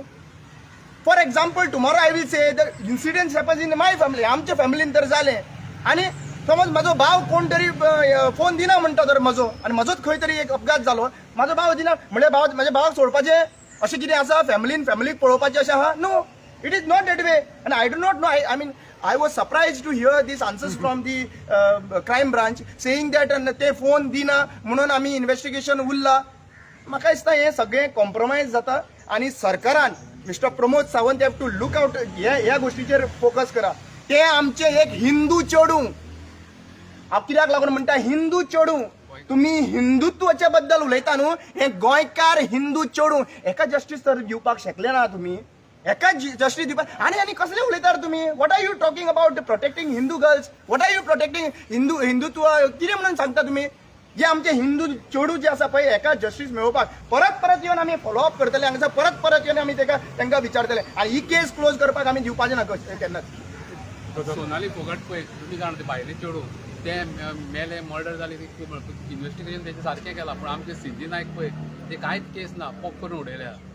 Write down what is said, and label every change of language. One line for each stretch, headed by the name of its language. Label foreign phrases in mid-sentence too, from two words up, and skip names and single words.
English: for example tomorrow I will say the incidents happens in my family,
Konkani: आमच्या फॅमिलीन तर जालें. आनी समज म्हजो भाव कोण तरी फोन दिना म्हणटा तर म्हजो, आनी म्हजोच खंय तरी एक अपघात जालो, म्हाजो भाव दिना म्हणजे म्हाज्या भावाक सोडपाचें अशें कितें आसा, फॅमिलीक पळोवपाचें अशें आहा?
English: No, it is not that way. आनी I do not know, I mean I was surprised to hear these answers from the crime branch saying that
Konkani: ते फोन दिना म्हणून आमी इन्व्हेस्टिगेशन उरला. म्हाका दिसता हें सगळें कॉम्प्रोमायज जाता आनी सरकारान मिस्टर प्रमोद सावंत
English: have to look out
Konkani: ह्या गोष्टीचेर फोकस करा. ते आमचे एक हिंदू चेडू, हांव कित्याक लागून म्हणटा हिंदू चेडू, तुम्ही हिंदुत्वाच्या बद्दल उलयता न्हू, हे गोंयकार हिंदू चेडू, एका जस्टीस तर दिवपाक शकले ना तुम्ही, एका जस्टीस दिवपाक. आनी कसले उलयता तुम्ही,
English: what are you talking about protecting Hindu girls, what are you protecting Hindutva
Konkani: कितें म्हणून सांगता तुम्ही. जे आमचे हिंदू चेडू जे आसा पळय एका जस्टीस मेळोवपाक परत येवन आमी फॉलोअप करतले, हांगासर परत येवन आमी तांकां विचारतले आनी ही
English: case close
Konkani: करपाक आमी दिवपाचें ना केन्नाच. सोनाली फोगट पळय तुमी जाणा ते भायले चेडू ते मेले मर्डर जाले, इन्व्हेस्टिगेशन तेचे सारकें केलां, पूण आमचे सिद्धी नायक पळय ते कांयच केस ना, पोक करून उडयल्या.